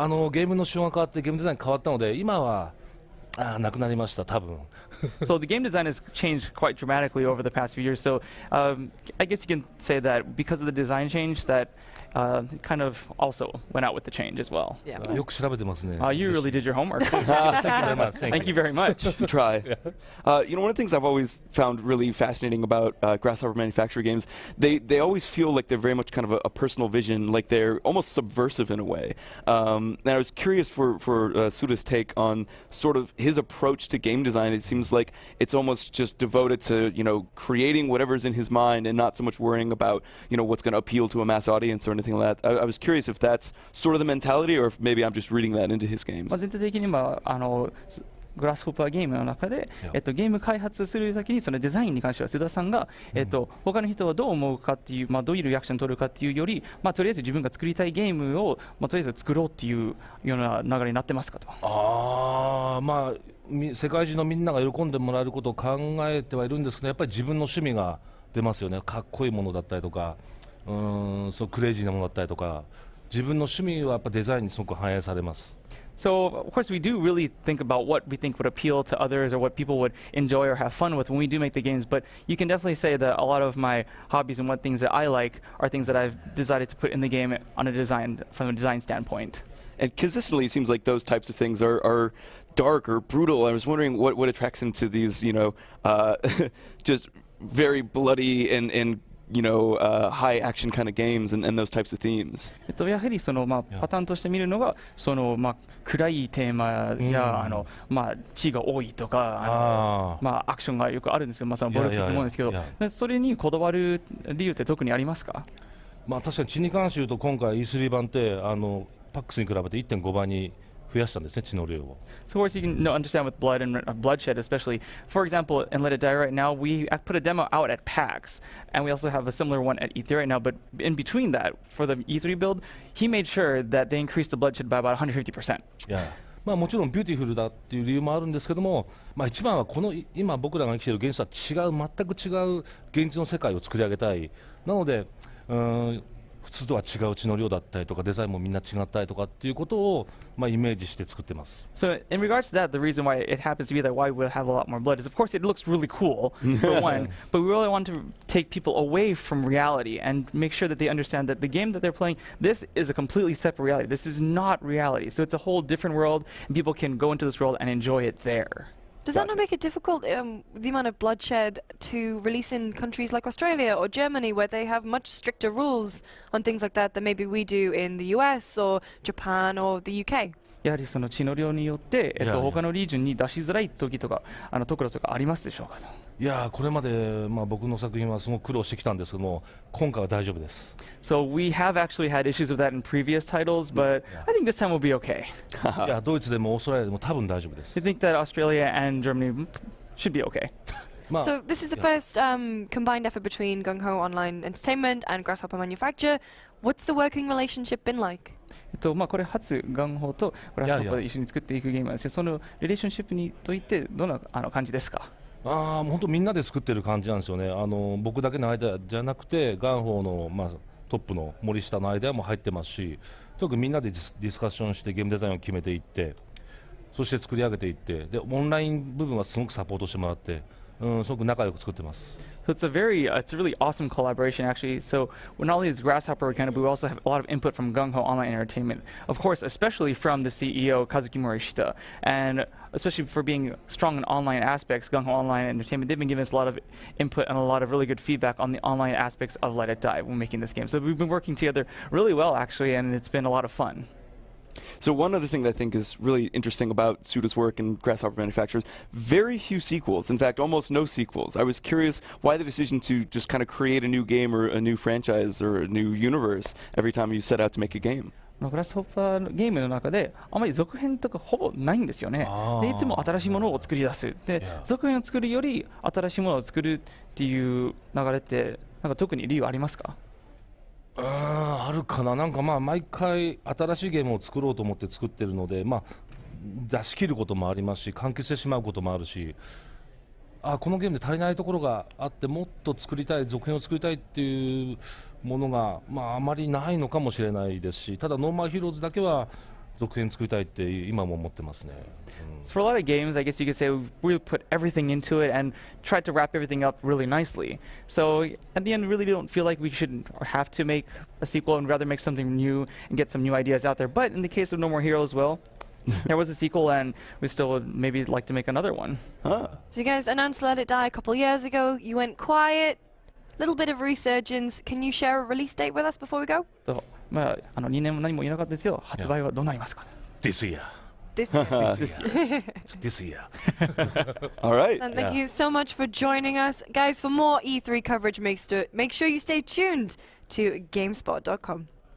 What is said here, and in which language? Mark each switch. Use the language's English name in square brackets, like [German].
[Japanese] ゲームの手法が変わってゲームデザイン変わったので今はなくなりました多分。 [English] So the game design has changed quite dramatically over the past few years. So I guess you can say that because of the design change, that kind of also went out with the change as well. Yeah. [Japanese] よく調べてますね。 [English] You really did your homework. Thank Thank you very much. Try. You know, one of the things I've always found really fascinating about Grasshopper Manufacturer games, they always feel like they're very much kind of a personal vision, like they're almost subversive in a way. And I was curious for Suda's take on sort of his approach to game design. It seems like it's almost just devoted to, you know, creating whatever's in his mind and not so much worrying about, you know, what's going to appeal to a mass audience or anything like that. I was curious if that's sort of the mentality or if maybe I'm just reading that into his games. [Japanese] 全体的にグラスホッパーゲームの中で、ゲーム開発する先にそのデザインに関しては須田さんが、他の人はどう思うかっていう、どういうリアクションを取るかっていうより、とりあえず自分が作りたいゲームを、とりあえず作ろうっていうような流れになってますかと。世界中のみんなが喜んでもらえることを考えてはいるんですけど、やっぱり自分の趣味が出ますよね。かっこいいものだったりとか、そうクレイジーなものだったりとか、自分の趣味はやっぱデザインにすごく反映されます。 [English] So, of course, we do really think about what we think would appeal to others or what people would enjoy or have fun with when we do make the games, but you can definitely say that a lot of my hobbies and what things that I like are things that I've decided to put in the game from a design standpoint. And consistently, it seems like those types of things are dark or brutal. I was wondering what attracts him to these, you know, just very bloody and you know, high action kind of games and those types of themes. [Japanese] やはりそのパターンとして見るのがその暗いテーマや血が多いとかアクションがよくあるんですけど、その暴力的なものですけど、それにこだわる理由って特にありますか？確かに血に関して言うと今回 E3 版ってパックスに比べて 1.5 倍に増やしたんですね、血の量を。 [English] So of course you can understand with blood and bloodshed especially. For example, in Let It Die right now, we put a demo out at PAX, and we also have a similar one at E3 right now. But in between that, for the E3 build, he made sure that they increased the bloodshed by about 150%. [Japanese] もちろんビューティフルだっていう理由もあるんですけども、一番はこの今僕らが生きている現実とは全く違う現実の世界を作り上げたい。なので普通とは違う血の量だったりとかデザインもみんな違ったりとかっていうことをイメージして作ってます。 [English] So in regards to that, the reason why it happens to be that why we have a lot more blood is, of course, it looks really cool for one, but we really want to take people away from reality and make sure that they understand that the game that they're playing, this is a completely separate reality. This is not reality. So it's a whole different world, and people can go into this world and enjoy it there. Does that not make it difficult, the amount of bloodshed, to release in countries like Australia or Germany, where they have much stricter rules on things like that than maybe we do in the US or Japan or the UK? [Japanese] やはりその血の量によって、他のリージョンに出しづらい時とかところとかありますでしょうか？いやこれまで僕の作品はすごく苦労してきたんですけども、今回は大丈夫です。 [English] So we have actually had issues with that in previous titles, but I think this time will be okay. [Japanese] いやドイツでもオーストラリアでも多分大丈夫です。 [English] I think that Australia and Germany should be okay. So this is the first combined effort between Gung Ho Online Entertainment and Grasshopper Manufacture. What's the working relationship been like? [Japanese] これ初ガンホーとグラスホッパーで一緒に作っていくゲームなんですけど、そのリレーションシップにといってどんな感じですか？もう本当みんなで作ってる感じなんですよね。僕だけのアイデアじゃなくてガンホーのトップの森下のアイデアも入ってますし、とにかくみんなでディスカッションしてゲームデザインを決めていって、そして作り上げていって、でオンライン部分はすごくサポートしてもらって、すごく仲良く作ってます。 [English] So it's a really awesome collaboration actually. So not only is Grasshopper kind of, but we also have a lot of input from Gung Ho Online Entertainment. Of course, especially from the CEO Kazuki Morishita, and especially for being strong in online aspects, Gung Ho Online Entertainment, they've been giving us a lot of input and a lot of really good feedback on the online aspects of Let It Die when making this game. So we've been working together really well actually, and it's been a lot of fun. So one other thing that I think is really interesting about Suda's work and Grasshopper Manufacturers, very few sequels. In fact, almost no sequels. I was curious why the decision to just kind of create a new game or a new franchise or a new universe every time you set out to make a game. [Japanese] グラスホッパーのゲームの中であまり続編とかほぼないんですよね。でいつも新しいものを作り出す。で続編を作るより新しいものを作るっていう流れって特に理由ありますか？あるかな。毎回新しいゲームを作ろうと思って作ってるので、出し切ることもありますし、完結してしまうこともあるし、このゲームで足りないところがあってもっと作りたい、続編を作りたいっていうものがあまりないのかもしれないですし、ただノーマルヒーローズだけは続編作りたいって今も思ってますね。 [English] So for a lot of games, I guess you could say we really put everything into it and tried to wrap everything up really nicely. So at the end, we really don't feel like we should or have to make a sequel and rather make something new and get some new ideas out there. But in the case of No More Heroes, well, there was a sequel and we still would maybe like to make another one. So you guys announced Let It Die a couple years ago. You went quiet, little bit of resurgence. Can you share a release date with us before we go? [Japanese] と2年も何も言えなかったですけど、発売はどうなりますか？ [English] This year. This year. This year. This year. All right. And thank you so much for joining us. Guys, for more E3 coverage, make sure you stay tuned to GameSpot.com.